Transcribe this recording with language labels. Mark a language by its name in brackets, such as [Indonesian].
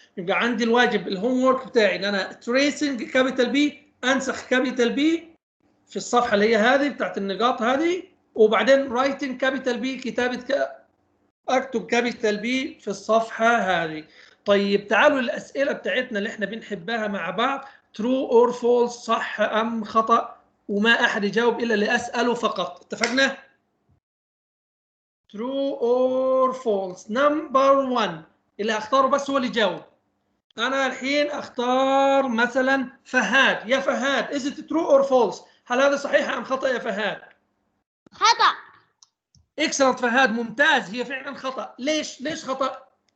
[Arabic] يبقى عندي الواجب الهوم ورك بتاعي ان انا تريسنج كابيتال بي، انسخ كابيتال بي في الصفحه اللي هي هذه بتاعت النقاط هذه، وبعدين رايتنج كابيتال بي، كتابه اكتب كابيتال بي في الصفحه هذه. طيب تعالوا الاسئله بتاعتنا اللي احنا بنحبها مع بعض. [English] true or false، [Arabic] صح ام خطا، وما احد يجاوب الا اللي اساله فقط. اتفقنا؟ [English] true or false. [Arabic] نمبر 1 اللي اختاره بس هو اللي يجاوب. انا الحين اختار مثلا فهد. يا فهد [English] is it true or false؟ [Arabic] هل هذا صحيح ام خطا يا فهد؟ خطأ. اكسلنت فهد، ممتاز. هي فعلا خطا. ليش خطا؟